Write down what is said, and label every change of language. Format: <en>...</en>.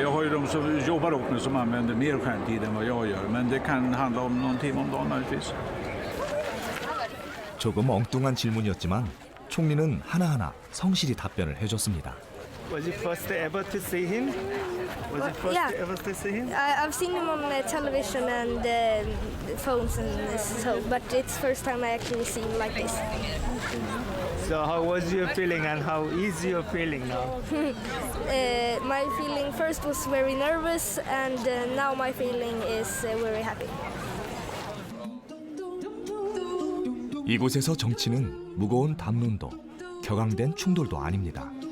<sv>de som jobbar åt mig som använder mer skärmtid än vad jag gör. Men det kan handla om någon timme om dagen möjligtvis.</sv> <ko>조금 엉뚱한 질문이었지만 총리는 하나하나 성실히 답변을 해줬습니다.</ko> <en>Was it first ever to see him? Was it first ever to see him? I've seen him on television and phones and so, but it's first time I actually see him like this. So how was your feeling and how is your feeling now? My feeling first was very nervous and now my feeling is very happy.</en> <ko>이곳에서 정치는 무거운 담론도 격앙된 충돌도 아닙니다.</ko>